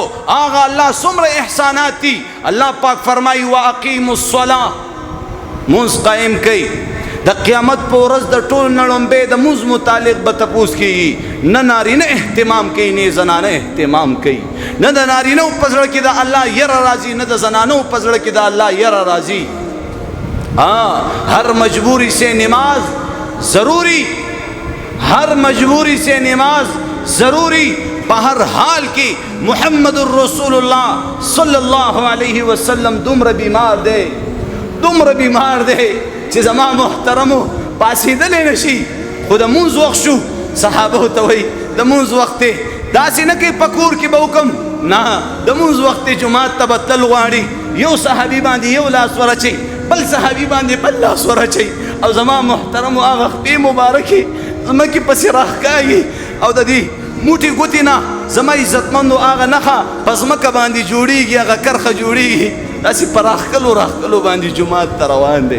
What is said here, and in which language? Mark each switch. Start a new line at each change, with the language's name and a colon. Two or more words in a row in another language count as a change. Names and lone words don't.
Pashto: هغه الله څومره احسانات دي. الله پاک فرمایي
Arabic: واقیموا الصلاة،
Pashto: مونځ قایم کوي. د قیامت په ورځ د ټول نړمبې د مونځ متعلق به تپوس کېږي. نه نارینه اهتمام کوي نه زنانه اهتمام کوي، نه د نارینه په زړه کې د الله یره راځي، نه د زنانو په زړه کې د الله یره راځي.
Urdu: ہر مجبوری سے نماز ضروری، ہر مجبوری سے نماز ضروری. بہر حال کی
Pashto: محمد الرسول اللہ
Arabic: صلی اللہ علیہ وسلم
Pashto: دومره بیمار دے، دومره بیمار دے چې زما محترمو پاسېدلی نشي. خو د مونځ وخت شو، صحابه ته وایي د مونځ وخت دی، داسې نه کوي په کور کې به وکم، نه د مونځ وخت دی، جومات ته به تل غواړي. یو صحابي باندې یو لاس ورچي، بل صحابي باندې بل لاس ورچي، او زما محترمو هغه خپې مبارکې ځمکې پسې راښکاږي، او د دې موټي ګوتې نه زما عزتمندو هغه نښه په ځمکه باندې جوړېږي، هغه کرښه جوړېږي، داسې په راښکلو راښکلو باندې جومات ته روان دی.